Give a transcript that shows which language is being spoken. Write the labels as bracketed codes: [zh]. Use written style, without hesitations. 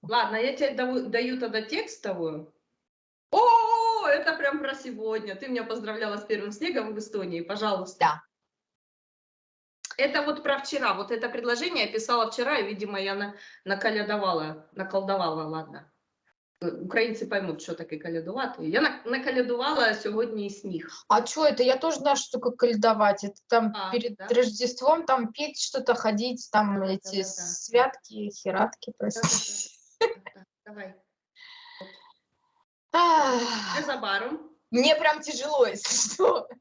[ru] ладно, я тебе даю тогда текстовую. О, это прям про сегодня. Ты меня поздравляла с первым снегом в Эстонии, пожалуйста. Да. Это вот про вчера. Вот это предложение я писала вчера, и, видимо, я наколдовала, ладно. [uk] Українці поймут, що таке колядувати. Я наколядувала сьогодні і сніг. [ru] А что это? Я тоже знаю, что такое колядовать. Это там перед да? Рождеством там петь что-то, ходить, там эти святки, хератки. Да. Давай. Незабаром. Мне прям тяжело, если что.